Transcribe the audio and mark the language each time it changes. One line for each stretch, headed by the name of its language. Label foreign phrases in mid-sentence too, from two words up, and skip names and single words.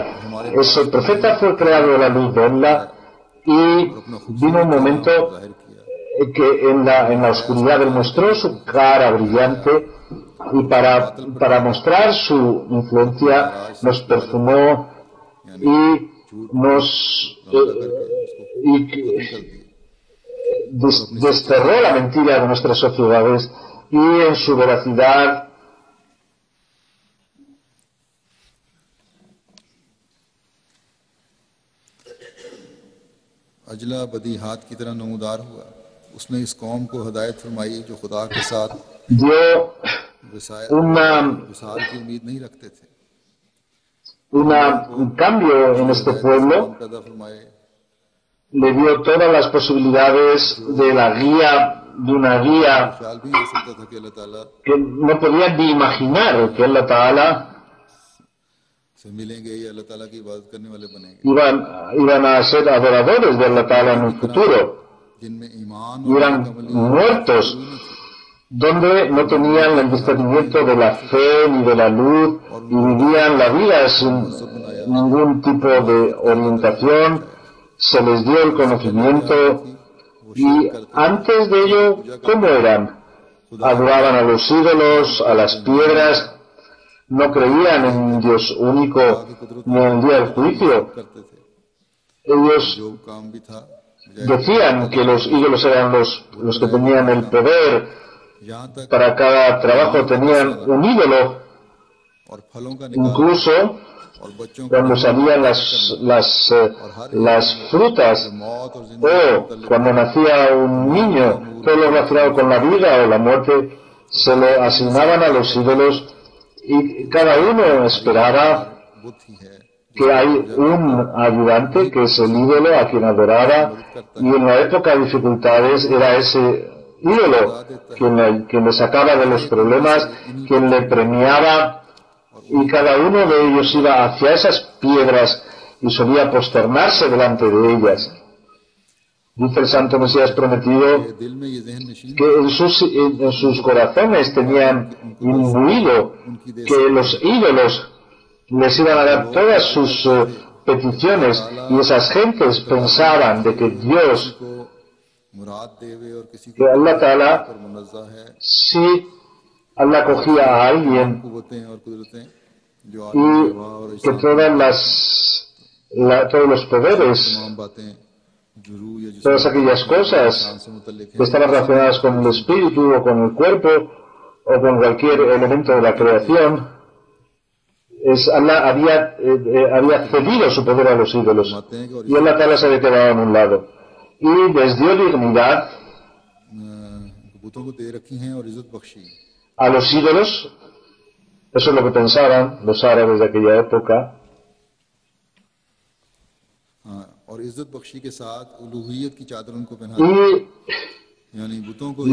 Spanish: Ese profeta fue creado de la luz de Allah y vino un momento que en la oscuridad él mostró su cara brillante y para mostrar su influencia nos perfumó y desterró la mentira de nuestras sociedades y en su veracidad
Urdu: اجلا بدی ہاتھ کی طرح نمودار ہوا. اس نے اس قوم کو ہدایت فرمائی جو خدا کے ساتھ
Spanish: dio
Urdu: وصال کی امید نہیں رکھتے تھے.
Spanish: un cambio en este pueblo,
Urdu: پیدا فرمائے
Spanish: le dio todas las posibilidades de la guía, de una guía
Urdu: خیال بھی نہیں ہو سکتا تھا کہ اللہ تعالیٰ
Spanish: que no podían ni imaginar que Allah Ta'ala
Urdu: سے ملیں گے یا اللہ تعالیٰ کی عبادت کرنے والے بنیں گے,
Spanish: iban a ser adoradores de Allah Ta'ala en un futuro,
Urdu: جن میں ایمان
Spanish: y eran muertos, donde no tenían el discernimiento de la fe ni de la luz y vivían la vida sin ningún tipo de orientación. Se les dio el conocimiento y antes de ello, ¿cómo eran? Adoraban a los ídolos, a las piedras, no creían en un Dios único ni en el día del juicio. Ellos
Urdu: جو کام بھی تھا
Spanish: decían que los ídolos eran los que tenían el poder.
Urdu: یہاں تک
Spanish: Para cada trabajo tenían un ídolo.
Urdu: اور پھلوں کا نکال
Spanish: Incluso
Urdu: اور بچوں کو
Spanish: cuando salían las frutas
Urdu: موت اور زندگی
Spanish: o cuando nacía un niño, todo lo relacionado con la vida o la muerte se lo asignaban a los ídolos y cada uno esperaba
Urdu: بت ہی ہے
Spanish: que hay un ayudante que es el ídolo a quien adoraba y en la época de dificultades era ese ídolo quien le sacaba de los problemas, quien le premiaba y cada uno de ellos iba hacia esas piedras y solía posternarse delante de ellas. Dice el Santo Mesías prometido
Urdu: دل میں یہ ذہن نشین
Spanish: que en sus corazones tenían imbuido que los ídolos les iban a dar todas sus peticiones y esas gentes pensaban de que Dios
Urdu: مراد دیوے اور کسی کو
Spanish: que Allah Ta'ala,
Urdu: پر منزہ ہے
Spanish: si Allah cogía a alguien
Urdu: قوتیں اور قدرتیں جو
Spanish: y
Urdu: عالم ارواح اور
Spanish: que todos los poderes,
Urdu: تمام باتیں جو روح یا جسم
Spanish: todas aquellas cosas
Urdu: انسان سے متعلق
Spanish: que estaban relacionadas con el espíritu o con el cuerpo o con cualquier elemento de la creación, Allah había cedido su poder a los ídolos y Allah Ta'ala se había quedado en un lado y les dio dignidad
Urdu: بتوں کو دے رکھی ہیں اور عزت بخشی
Spanish: a los ídolos. Eso es lo que pensaban los árabes de aquella época.
Urdu: اور عزت بخشی کے ساتھ الوہیت کی چادر ان کو پہنا
Spanish: Y
Urdu: یعنی بتوں کو